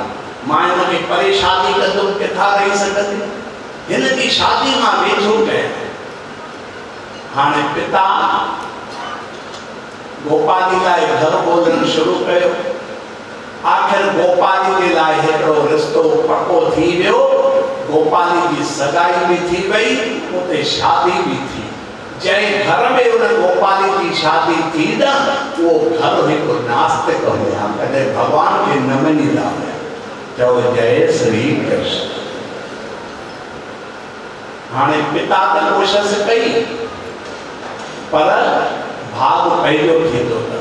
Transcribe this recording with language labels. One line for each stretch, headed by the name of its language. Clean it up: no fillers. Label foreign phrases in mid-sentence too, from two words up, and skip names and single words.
Sindhi: मां हिनखे परे शादी कंदुमि, किथां रही सघंदी? हिन जी शादी मां वेझो कयां। हाणे पिता गोपाली लाइ घर ॻोल्हणु शुरू कयो। आख़िर गोपाली जे लाइ हिकिड़ो रिश्तो पको थी वियो। गोपाली जी सगाई भी थी वई, उते शादी भी थी। जंहिं घर में उन गोपाली जी शादी थी न, वो घर हिकु नास्तिक हुया, कॾहिं भगवान खे न मञींदा हुया। चओ जय श्री कृष्ण। हाणे पिता त कोशिश कई, पर भाग पंहिंजो थींदो अथव।